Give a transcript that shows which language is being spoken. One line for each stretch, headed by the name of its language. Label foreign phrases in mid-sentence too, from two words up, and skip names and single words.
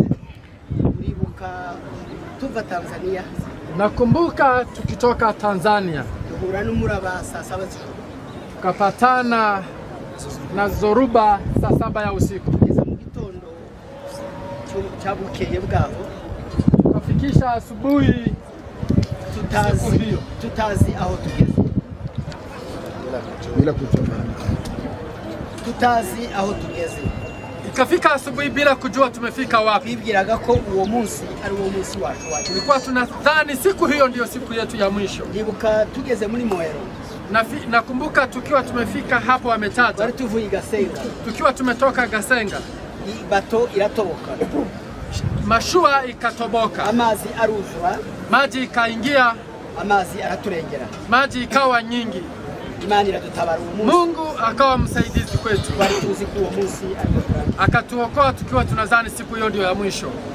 Swahili: Nakumbuka tukitoka Tanzania tukapatana na Zoruba saa 7 ya usiku. Tukafikisha asubuhi
Kinyarwanda: tutazi aho tugeze. Tutazi aho tugeze.
Swahili: Ikafika asubuhi bila kujua tumefika wapi.
Kinyarwanda: Bibwiraga ko uwo munsi ari uwo munsi wacu.
Swahili: Tulikuwa tunadhani siku hiyo ndio siku yetu ya mwisho.
Kinyarwanda: Ndibuka tugeze muri Moero.
Swahili: Nakumbuka tukiwa tumefika hapo wametaja.
Kinyarwanda: Bari tuvuye Gasenga.
Swahili: Tukiwa tumetoka Gasenga.
Kinyarwanda: Bato iratoboka.
Swahili: Mashua ikatoboka.
Kinyarwanda: Amazi aruzura.
Swahili: Maji ikaingia.
Kinyarwanda: Amazi araturengera.
Swahili: Maji ikawa nyingi.
Kinyarwanda: Imani iradutabara uwo munsi.
Swahili: Mungu akawa msaidizi kwetu.
Kinyarwanda: Bari tuzi ko uwo munsi
Swahili: akatuokoa tukiwa tunadhani siku hiyo ndio ya mwisho.